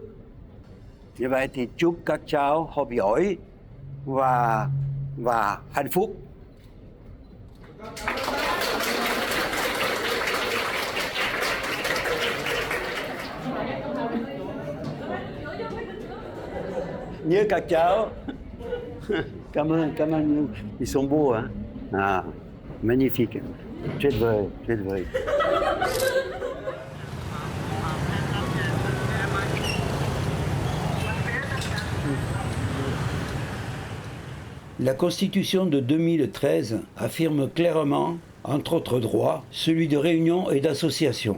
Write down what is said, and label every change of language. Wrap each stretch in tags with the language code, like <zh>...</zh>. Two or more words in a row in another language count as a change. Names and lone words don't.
<vi>Như vậy thì chúc các cháu học giỏi và hạnh phúc. Nhớ các cháu. Cảm ơn.</vi> <fr>Ils sont beaux, hein? Ah, magnifique.</fr> <vi>Tuyệt vời.</vi> <fr>La Constitution de 2013 affirme clairement, entre autres droits, celui de réunion et d'association.</fr>